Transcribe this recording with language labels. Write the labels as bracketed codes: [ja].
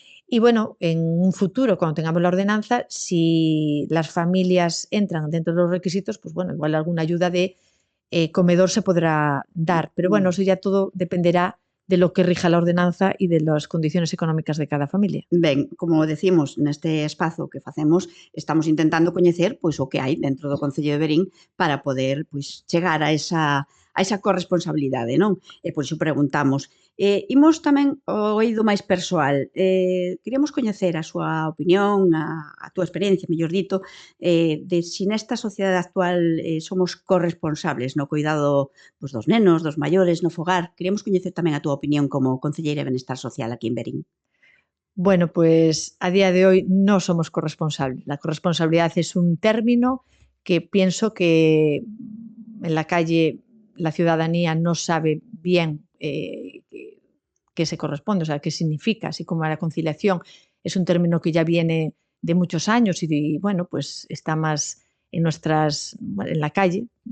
[es] Y bueno, en un futuro, cuando tengamos la ordenanza, si las familias entran dentro de los requisitos, pues bueno, igual alguna ayuda de comedor se podrá dar. Pero bueno, eso ya todo dependerá de lo que rija la ordenanza e de las condiciones económicas de cada familia. [gl] Ben, como decimos neste espazo que facemos, estamos intentando coñecer pois o que hai dentro do Concello de Verín para poder pois chegar a esa corresponsabilidade, non? E por iso preguntamos. Imos tamén ao eido máis persoal. Queríamos coñecer a súa opinión, a túa experiencia, mellor dito, de si nesta sociedade actual somos corresponsables no cuidado pois, dos nenos, dos maiores, no fogar. Queríamos coñecer tamén a túa opinión como concelleira de Benestar Social aquí en Verín. [es] Bueno, pues a día de hoy no somos corresponsables. La corresponsabilidad es un término que pienso que en la calle la ciudadanía no sabe bien qué se corresponde, o sea, qué significa, así como la conciliación es un término que ya viene de muchos años y bueno, pues está más en la calle.